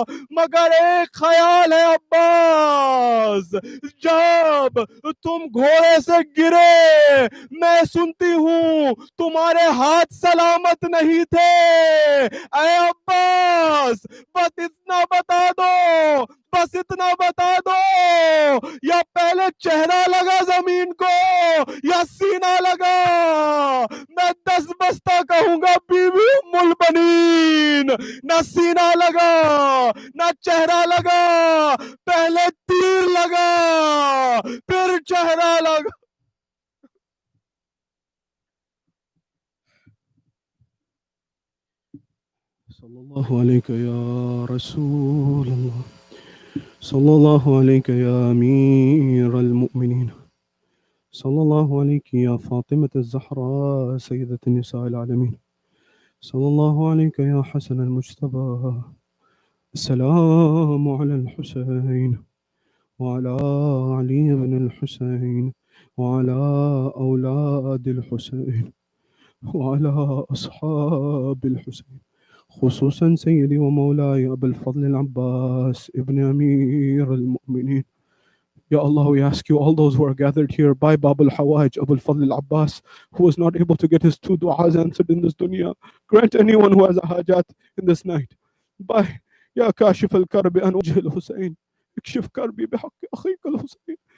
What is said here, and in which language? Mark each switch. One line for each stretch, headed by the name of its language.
Urdu: مگر ایک خیال ہے عباس، جب تم گھوڑے سے گرے میں سنتی ہوں تمہارے ہاتھ سلامت نہیں تھے. اے عباس بس اتنا بتا دو، بس اتنا بتا دو، یا پہلے چہرہ لگا زمین کو یا سینہ لگا. میں 10 بستہ کہوں گا بیوی ام البنین. نہ سینہ لگا نہ چہرہ لگا، پہلے تیر لگا پھر چہرہ لگا.
Arabic: صلی اللہ علیہ یا رسول اللہ، صلی اللہ علیہ یا امیر المؤمنین، صلی اللہ علیہ یا فاطمة الزہراء سیدۃ النساء العالمین، صلی اللہ علیہ یا حسن المجتبى. السلام علی الحسین وعلى علي بن الحسين وعلى أولاد الحسين وعلى أصحاب الحسين، خصوصا سيدي ومولاي أبا الفضل العباس ابن أمير المؤمنين.
English: Ya Allah, we ask you, all those who are gathered here by Bab al-Hawaj, Abu al-Fadl al-Abbas, who was not able to get his 2 du'as answered in this dunya, grant anyone who has a hajat in this night.
Arabic: By Ya Kashif al-Karbi an wajh al-Husayn, اكشف كربي بحق أخيك الحسين.